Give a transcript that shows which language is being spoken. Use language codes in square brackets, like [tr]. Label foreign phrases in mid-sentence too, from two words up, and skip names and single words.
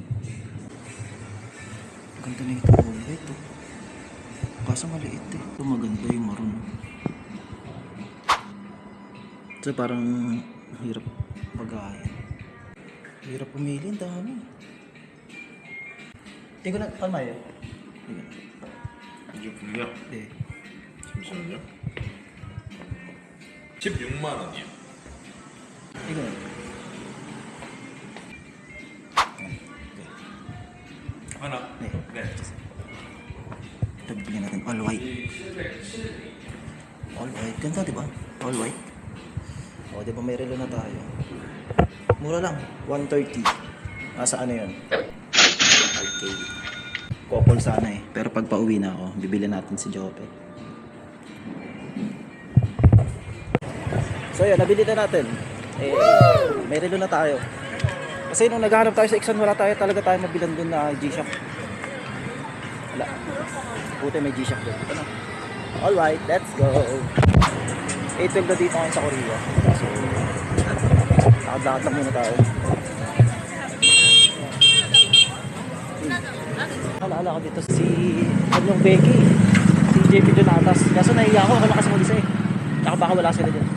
[tl] Ganda na ito, [en] all white, [tl] oh. Kaso maliit, eh. Ito maganda yung maroon. Ito parang hirap pag-ahin. Hirap pumili, ang dami. Tingko na, kalmay, eh. [ko] 이게 분명 네. 잠시만요. 16만 원이요. 이거. 하나. 네. 네. [tl] Ito bibigyan natin [en] all white. All white. [tl] Ganda, diba? [en] All white. [tl] O, di ba may relo na tayo? Mura lang, 130. Nasa ano yun? Okay. Couple sana eh. Pero pag pauwi na ako, bibili natin si Jope. So yun, nabili na natin. Eh, may relo na tayo. Kasi nung naghahanap tayo sa Exxon, wala talaga mabilan dun na G-Shock. Wala. Buti may G-Shock dun. Ito na. [en] Alright, let's go. [tl] 8:12 na dito ngayon sa Korea. So, lakad-lakad lang muna tayo. Alala ko dito si yung Becky. Si JP Donatas. Kaso nahiya ako kasi mag-isa eh. Tsaka baka wala sila dyan.